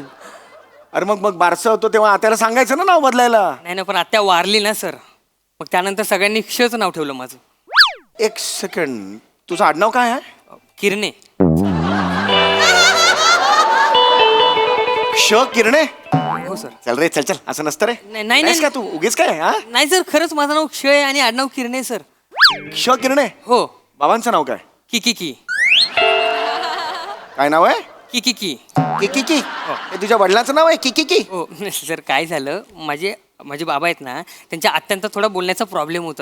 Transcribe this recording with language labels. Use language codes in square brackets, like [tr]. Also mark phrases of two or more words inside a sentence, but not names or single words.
[mr] अरे मग बारसं होतो तेव्हा आत्याला सांगायचं ना नाव बदलायला नाही ना पण आत्या वारली ना सर मग त्यानंतर सगळ्यांनी क्षच नाव ठेवलं माझं. एक सेकंड तुझं आडनाव काय आहे किरणे. क्ष किरणे हो सर. चल रे चल चल असं नसतं रे नाही, नाही, नाहीस का नाही. तू उगीच काय हा नाही सर खरंच माझं नाव क्षय आणि आडनाव किरणे सर. क्ष किरणे हो. बाबांचं नाव काय की की की काय नाव आहे की की की किकी हे तुझ्या वडिलांचं नाव आहे किकी हो सर काय झालं माझे बाबा आहेत ना त्यांच्या आत्यांचा थोडा बोलण्याचा प्रॉब्लेम होता